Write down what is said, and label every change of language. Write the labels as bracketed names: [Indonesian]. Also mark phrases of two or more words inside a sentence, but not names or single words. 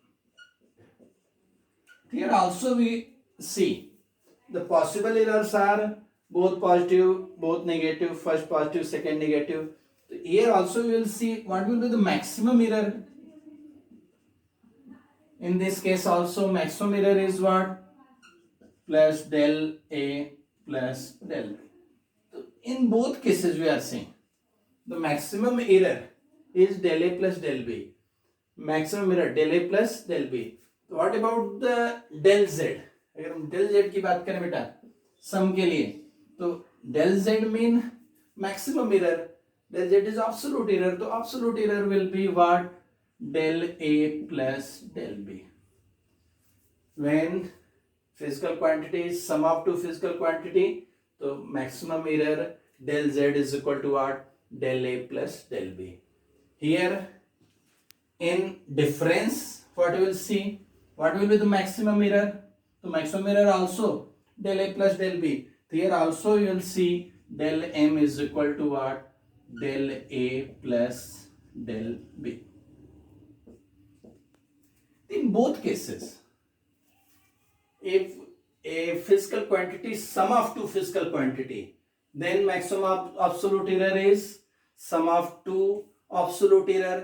[English] Here also we see the possible errors are both positive, both negative, first positive, second negative. So here also we will see what will be the maximum error. In this case also maximum error is what? Plus del A plus del B. So in both cases we are seeing the maximum error is del A plus del B. Maximum error del A plus del B. तो what about the del Z? [Hindi] अगर हम [English] del Z [Hindi] की बात करें बेटा [English] सम [Hindi] के लिए, तो [English] del Z mean maximum error, del Z is absolute error, तो absolute error will be what? del A plus del B. When physical quantity is sum of two physical quantity, so maximum error del Z is equal to what? Del A plus del B. Here in difference, what you will see? What will be the maximum error? So maximum error also del A plus del B. Here also you will see del M is equal to what? Del A plus del B. In both cases, if a physical quantity is sum of two physical quantity, then maximum absolute error is sum of two absolute error.